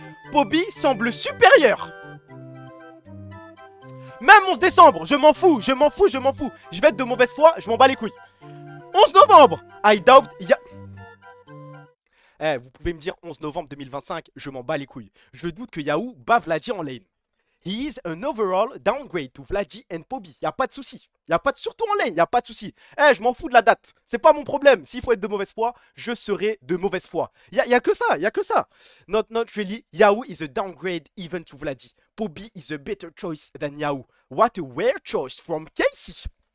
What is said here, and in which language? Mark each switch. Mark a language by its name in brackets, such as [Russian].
[French] Pobi semble supérieur. Même 11 décembre, je m'en fous, je m'en fous, je m'en fous. Je vais être de mauvaise foi, je m'en bats les couilles. 11 novembre, [English] I doubt... [French] Eh, vous pouvez me dire 11 novembre 2025, je m'en bats les couilles. Je doute que Yahoo bat Vladi en lane. [English] He is an overall downgrade to Vladi and Pobi. [French] Y'a pas de souci. Surtout en lane, y'a pas de souci. Eh, je m'en fous de la date. C'est pas mon problème. S'il faut être de mauvaise foi, je serai de mauvaise foi. Y'a que ça, y'a que ça. [English] Not really. Yahoo is a downgrade even to Vladi. Pobi is a better choice than Yahoo. What a rare choice from Casey.